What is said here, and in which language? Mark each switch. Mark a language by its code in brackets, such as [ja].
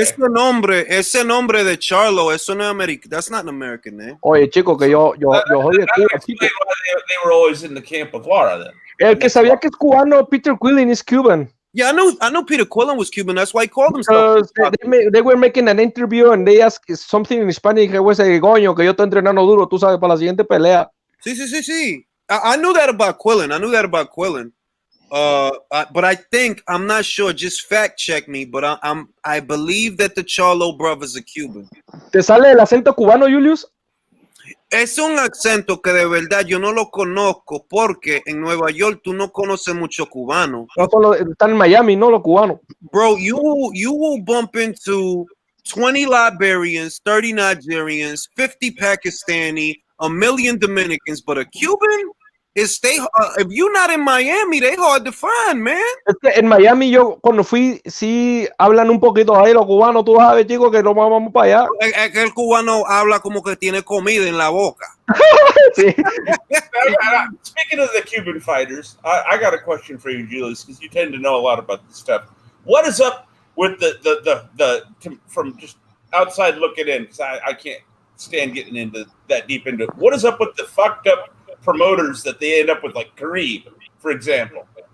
[es] Ese nombre de Charlo, eso no es American. [en] That's not an American name. [es] Oye, chico, que yo soy de Cuba, chico. [en] They were always in the camp with Laura then. [es] El que sabía que es cubano, Peter Quillen, [en] is Cuban. Yeah, I knew Peter Quillen was Cuban. That's why he called himself. They were making an interview and they asked something in Spanish. [es] Que ese coño, que yo estoy entrenando duro, tú sabes, para la siguiente pelea. Sí. [en] I knew that about Quillen. But I think, I'm not sure, just fact check me, but I believe that the Charlo brothers are Cuban. [es] ¿Te sale el acento cubano, Julius? Es un acento que de verdad yo no lo conozco porque en Nueva York tú no conoces mucho cubano. No solo están en Miami, no los cubanos. [en] Bro, you will bump into 20 Liberians, 30 Nigerians, 50 Pakistani, a million Dominicans, but a Cuban is if you're not in Miami, they hard to find, man. [es] Es que en Miami yo cuando fui, sí hablan un poquito ahí los cubanos, tú sabes, chicos, que nos vamos para allá. El cubano habla como que tiene comida en la boca. Sí. [en] Speaking of the Cuban fighters, I got a question for you, Julius, because you tend to know a lot about this stuff. What is up with the from just outside looking in? Because I can't stand getting into that deep into it. What is up with the fucked up promoters that they end up with, like Kareem, for example?